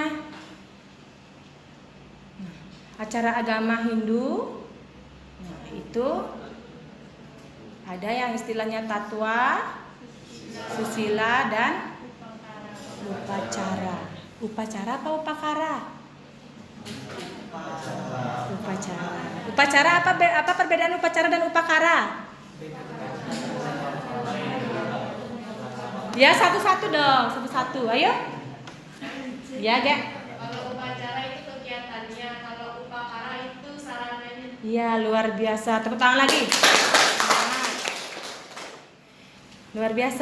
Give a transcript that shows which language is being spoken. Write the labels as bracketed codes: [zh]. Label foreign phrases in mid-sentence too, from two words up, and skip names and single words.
[id] Nah, acara agama Hindu, nah itu ada yang istilahnya tatwa, susila dan upacara. Upacara apa upakara? Upacara. Upacara apa perbedaan upacara dan upakara? Ya, satu-satu dong, satu-satu. Ayo. Ya, Gek. Kalau upacara itu kegiatannya, kalau upakara itu sarananya. Iya, luar biasa. Tepuk tangan lagi. Luar biasa.